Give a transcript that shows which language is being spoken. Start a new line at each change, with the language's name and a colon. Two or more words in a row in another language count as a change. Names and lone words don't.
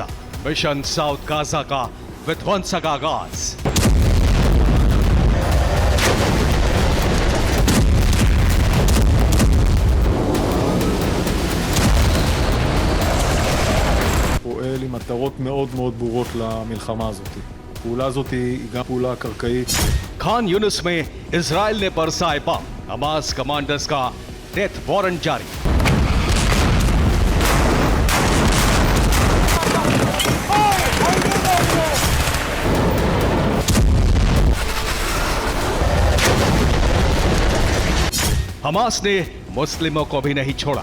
Hindi: मिशन साउथ गाजा का विध्वंसक आगाज।
Hebrew: פועל עם מטרות מאוד מאוד ברורות למלחמה הזאת. הפעולה הזאת היא גם פעולה קרקעית.
Hindi: खान यूनिस में इजराइल ने बरसाए बम। हमास कमांडर्स का
English: death warrant
Hindi: जारी। हमास ने मुस्लिमों को भी नहीं छोड़ा।